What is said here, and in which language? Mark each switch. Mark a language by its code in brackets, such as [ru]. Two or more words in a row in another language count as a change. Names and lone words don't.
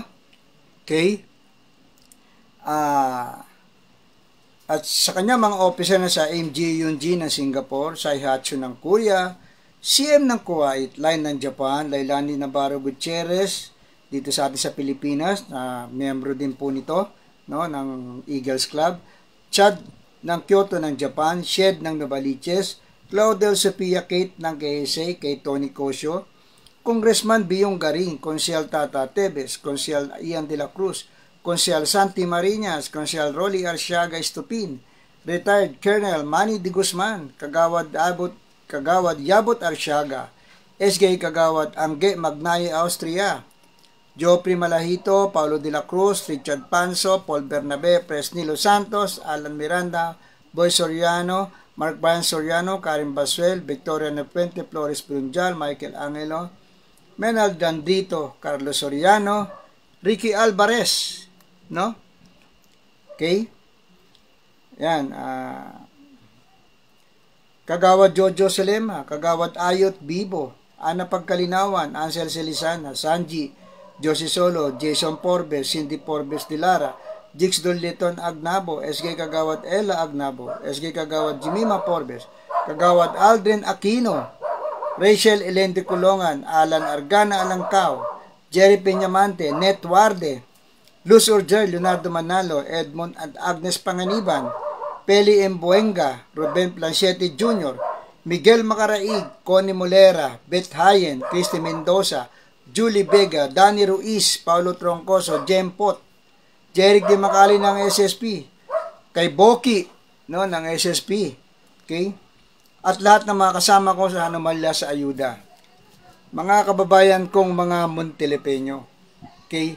[tl] Okay? At sa kanya mga officer na sa MGUNG ng Singapore, Saihatsu ng Korea, CM ng Kuwait, Line ng Japan, Lailani Navarro Gutierrez, dito sa atin sa Pilipinas, na miyembro din po nito, no, ng Eagles Club, Chad ng Kyoto ng Japan, Shed ng Novaliches, Claudel Sophia Kate ng KSA, kay Tony Cosio, Congressman Biyong Garing, Konsyal Tata Tebes, Konsyal Ian de la Cruz, Konsyal Santi Marinas, Konsyal Rolly Arsiaga Estupin, [en] Retired Colonel [tl] Manny de Guzman, Kagawad Yabot Arsiaga, SG Kagawad Angge Magnaye Austria, Joffrey Malahito, Paulo de la Cruz, Richard Panso, Paul Bernabe, Presnilo Santos, Alan Miranda, Boy Soriano, Mark Brian Soriano, Karim Basuel, Victoria Nepuente, Flores Brunjal, Michael Angelo, Menal Dandito, Carlos Soriano, Ricky Alvarez, no? Okay? Yan, Kagawad Jojo Selema, Kagawad Ayot Bibo, Ana Pagkalinawan, Ansel Celisana, Sanji, Josie Solo, Jason Forbes, Cindy Forbes de Lara, Jix Dolleton Agnabo, SG Kagawad Ella Agnabo, SG Kagawad Jimima Forbes, Kagawad Aldrin Aquino, Rachel Elende Kulongan, Alan Argana Alangkaw, Jerry Peñamante, Net Warde, Luz Urger, Leonardo Manalo, Edmond at Agnes Panganiban, Peli Embuenga, Ruben Planchete Jr., Miguel Macaraig, Connie Molera, Beth Hayen, Christy Mendoza, Julie Vega, Danny Ruiz, Paulo Troncoso, Jem Pot, Jeric Di Macali ng SSP, kay Boki, no, ng SSP, okay? At lahat ng mga kasama ko sa Anomalya sa Ayuda. Mga kababayan kong mga Montelepeño, okay?